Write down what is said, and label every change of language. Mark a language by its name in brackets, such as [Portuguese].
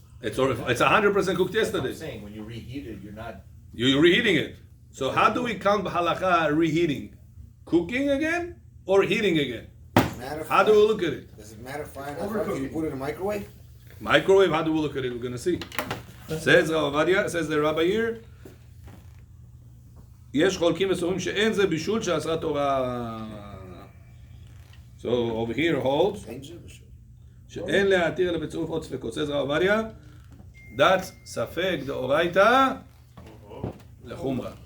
[English] It's 100% cooked yesterday. I'm saying when you reheat it, you're not. You're reheating it. So how do we count halakha reheating? Cooking again or heating again? matter. How do we look at it? Does it matter fine? Can you put it in a microwave? Microwave, how do we look at it? We're going to see. Says Rav Ovadia, says the rabbi here, [Hebrew] יש חולקים וסוברים שאין זה בישול שעשה תורה. [English] So over here holds [Hebrew] שאין להתיר אלא בצירוף עוד ספקות. [English] says Rav Ovadia, that's [Hebrew] ספק דאורייתא לחומרה.